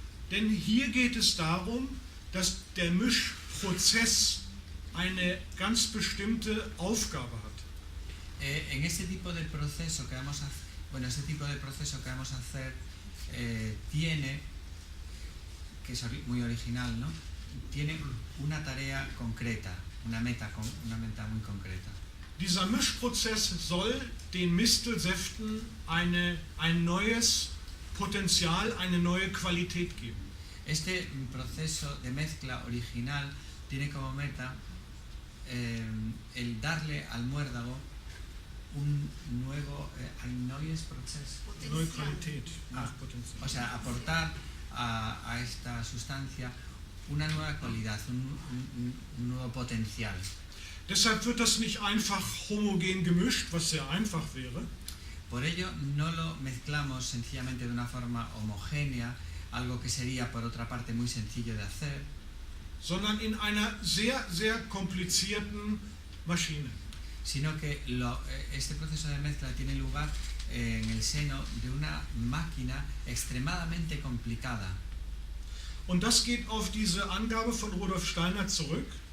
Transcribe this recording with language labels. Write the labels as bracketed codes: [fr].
[de] Denn hier geht es darum, dass der Mischprozess eine ganz bestimmte Aufgabe hat. [es] En este tipo de proceso que vamos a hacer, tiene, que es muy original, ¿no? Tiene una tarea concreta, una meta muy concreta. [de] Dieser Mischprozess soll den Mistelsäften ein neues Potenzial, eine neue Qualität geben. [es] Este proceso de mezcla original tiene como meta el darle al muérdago un nuevo [de] neues Prozess, Neue Qualität, neues [es] o [de] Potenzial. [es] sea, aportar a esta sustancia una nueva cualidad, un nuevo potencial. [de] Deshalb wird das nicht einfach homogen gemischt, was sehr einfach wäre, [es] Por ello no lo mezclamos sencillamente de una forma homogénea, algo que sería por otra parte muy sencillo de hacer, [de] sondern in einer sehr, sehr komplizierten Maschine. [es] sino que este proceso de mezcla tiene lugar en el seno de una máquina extremadamente complicada. [de] Und das geht auf diese Angabe von Rudolf Steiner zurück.